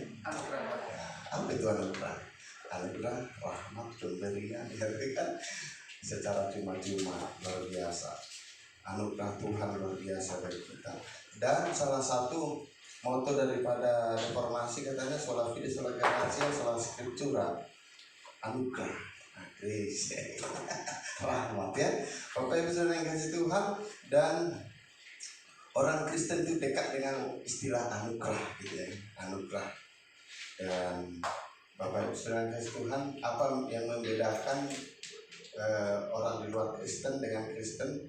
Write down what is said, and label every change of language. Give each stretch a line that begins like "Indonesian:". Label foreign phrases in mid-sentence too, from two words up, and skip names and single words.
Indonesian: Apa itu anugerah? Anugerah rahmat pemberian ya kan secara cuma-cuma, luar biasa. Anugerah Tuhan luar biasa bagi kita. Dan salah satu moto daripada reformasi katanya
Latin: sola fide, sola gratia, sola scriptura,
Indonesian: anugerah, grace, rahmat ya. Bapak Ibu Saudara yang kasih Tuhan, dan orang Kristen itu dekat dengan istilah anugerah gitu ya, anugerah. Dan Bapak Ibu Saudara yang kasih Tuhan, apa yang membedakan orang di luar Kristen dengan Kristen?